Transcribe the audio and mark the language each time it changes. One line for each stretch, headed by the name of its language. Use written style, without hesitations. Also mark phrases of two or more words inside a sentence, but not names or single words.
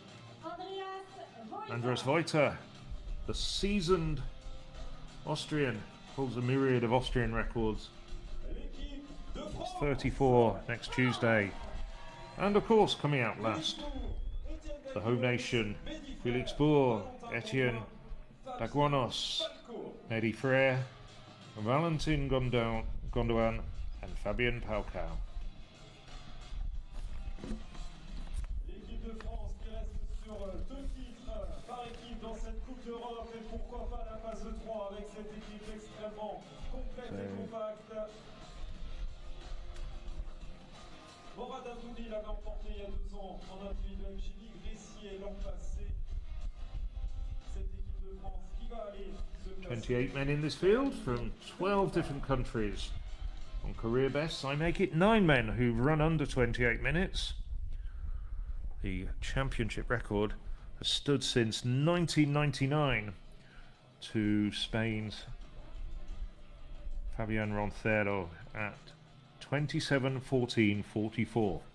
English: Andres Veuter, the seasoned Austrian, holds a myriad of Austrian records. It's 34 next Tuesday. And of course, coming out last, the home nation, Felix Bour, Etienne Daguanos, Mehdi Frere, Valentin Gondouan, and Fabien Paucao.
French: L'équipe de France qui reste sur 2 titres par équipe dans cette Coupe d'Europe, et pourquoi pas la phase 3 avec cette équipe extrêmement complète et compacte. Morad Abdouni l'avait emporté il y a 2 ans en individuel, Jimmy Gressier l'an passé. Cette équipe de France qui va aller se classer.
English: 28 men in this field from 12 different countries. On career bests, I make it 9 men who've run under 28 minutes. The championship record has stood since 1999 to Spain's Fabian Roncero at 27:14:44.